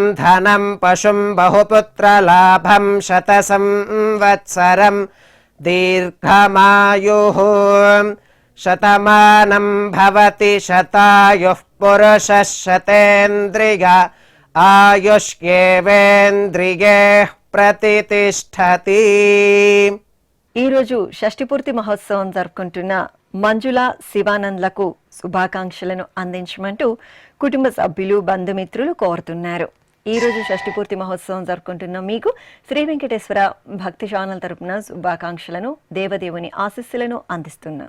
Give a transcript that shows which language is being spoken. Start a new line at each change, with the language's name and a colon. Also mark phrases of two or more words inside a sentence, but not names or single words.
Sanskrit: धनं पशुं बहुपुत्रलाभं शतसंवत्सरं दीर्घमायुः शतमानं भवति शतायुः पुरुषः शतेन्द्रिय आयुष्येवेन्द्रिये ప్రతిష్టతి.
Telugu: ఈరోజు షష్ఠిపూర్తి మహోత్సవం జరుపుకుంటున్న మంజుల శివానంద్లకు శుభాకాంక్షలను అందించమంటూ కుటుంబ సభ్యులు బంధుమిత్రులు కోరుతున్నారు. ఈరోజు షష్ఠిపూర్తి మహోత్సవం జరుపుకుంటున్న మీకు శ్రీ వెంకటేశ్వర భక్తి ఛానల్ తరపున శుభాకాంక్షలను దేవదేవుని ఆశీస్సులను అందిస్తున్నాం.